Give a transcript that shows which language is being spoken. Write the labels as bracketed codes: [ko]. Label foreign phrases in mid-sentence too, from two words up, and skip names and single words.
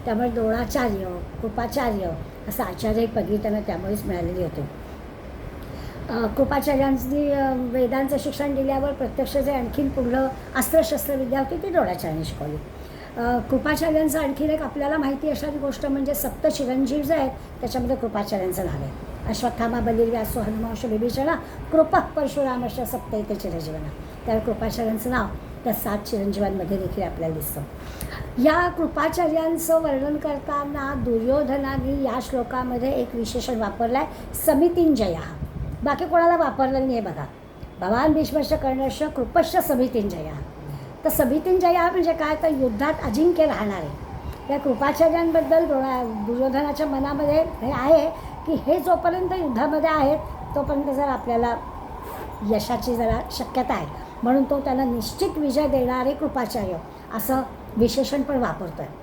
[mr] त्यामुळे द्रोणाचार्य, कृपाचार्य असं आचार्य ही पदवी त्यांना त्यामुळेच मिळालेली होती. कृपाचार्यांनी वेदांचं शिक्षण दिल्यावर प्रत्यक्ष जे आणखीन पुढलं अस्त्रशस्त्रविद्या होती ती द्रोणाचार्यांनी शिकवली. कृपाचार्यांचं आणखीन एक आपल्याला माहिती असणारी गोष्ट म्हणजे सप्त चिरंजीव जे आहेत त्याच्यामध्ये कृपाचार्यांचं नाव आहे. [sa] अश्वत्थामा, बलिर्व्यासो, हनुमांश, विभीषण, कृपः परशुरामश्च सप्तैते चिरंजीवाना. [mr] त्यावेळी कृपाचार्यांचं नाव त्या 7 चिरंजीवांमध्ये देखील आपल्याला दिसतं. या कृपाचार्यांचं वर्णन करताना दुर्योधनाने या श्लोकामध्ये एक विशेषण वापरलं आहे, समितिंजया. बाकी कोणाला वापरलं नाही आहे बघा. [sa] भवान भीष्मश्च कर्णश्च कृपश्च समितिंजया. [mr] तर समितिंजया म्हणजे काय, तर युद्धात अजिंक्य राहणार आहे. त्या कृपाचार्यांबद्दल दुर्योधनाच्या मनामध्ये हे आहे की हे जोपर्यंत युद्धामध्ये आहेत तोपर्यंत जर आपल्याला यशाची जरा शक्यता आहे, म्हणून तो त्यांना निश्चित विजय देणारे कृपाचार्य असं विशेषण पण वापरतो आहे.